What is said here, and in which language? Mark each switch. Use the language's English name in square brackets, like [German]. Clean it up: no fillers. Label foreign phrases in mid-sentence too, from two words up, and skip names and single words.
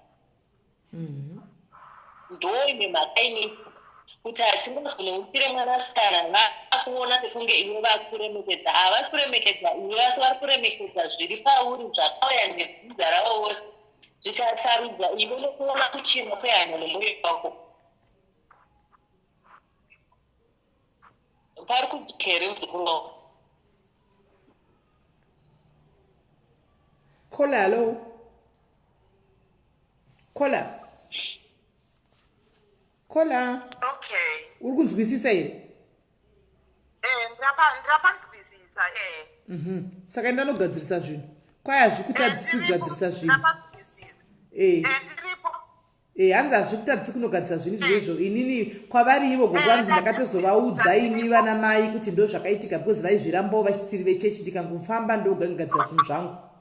[Shona] ndoine mhaka inei kuti hatingazonouchire mwanasikana vakuona sekunge iwe vakuremekedza havasi kuremekedza iwe vasi vari kuremekedza zviri pauri zvakauya nedzidza ravo vose zvikatsarudza iwe nokuona kuchena kwehana nemwoyo wako. Pari kujikere muzukuru wako Kola, hello. Kola. Kola. Okay. Uri kunzwisisa here? Ndirapanzwisisa Saka ndanogadzirisa zvinhu. Kwai hazvikutadzisi kugadzirisa zvinhu. ndiripo Hanzi hazvikutadzisi kunogadzirisa zvinhu izvozvo. Inini kwavari ivo gogwanzi ndakatozovaudza ini vana mai kuti ndo zvakaitika because vaizvirambawo vachitiri vechechi ndikangofamba ndogadzira zvinhu zvangu.